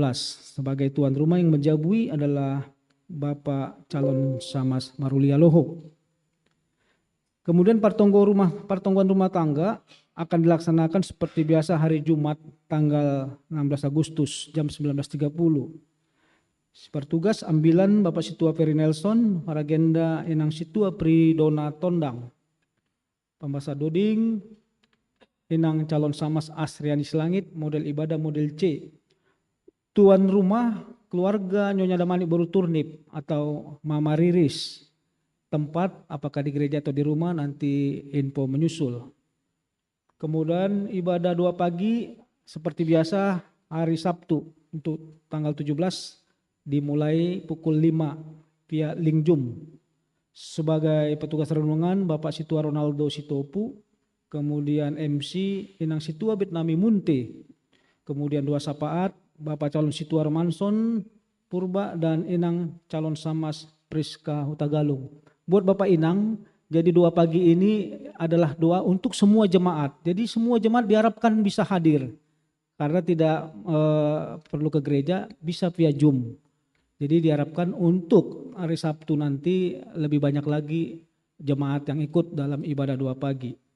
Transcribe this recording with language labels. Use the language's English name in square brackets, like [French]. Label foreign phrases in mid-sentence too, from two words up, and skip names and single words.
[Indonesian] Sebagai tuan rumah yang menjabui adalah Bapak Calon Samas Marulia Loho. Kemudian pertongguan rumah tangga akan dilaksanakan seperti biasa hari Jumat tanggal 16 Agustus jam 19.30. Pertugas ambilan Bapak Situa Ferry Nelson, Paragenda Inang Situa Pridona Tondang. Pembasa Doding, Inang Calon Samas Asriani Selangit, model ibadah model C. Tuan rumah keluarga Nyonya Damani Baru Turnip atau Mama Riris. Tempat apakah di gereja atau di rumah nanti info menyusul. Kemudian ibadah 2 pagi seperti biasa hari Sabtu untuk tanggal 17 dimulai pukul 5 via link Zoom. Sebagai petugas renungan Bapak Situa Ronaldo Sitopu, kemudian MC Inang Situa Betnami Munte, kemudian 2 sapaat Bapak Calon Situa Romanson Purba dan Inang Calon Samas Priska Hutagalung. Buat Bapak Inang, jadi 2 pagi ini adalah doa untuk semua jemaat. Jadi semua jemaat diharapkan bisa hadir. Karena tidak perlu ke gereja, bisa via Zoom. Jadi diharapkan untuk hari Sabtu nanti lebih banyak lagi jemaat yang ikut dalam ibadah 2 pagi.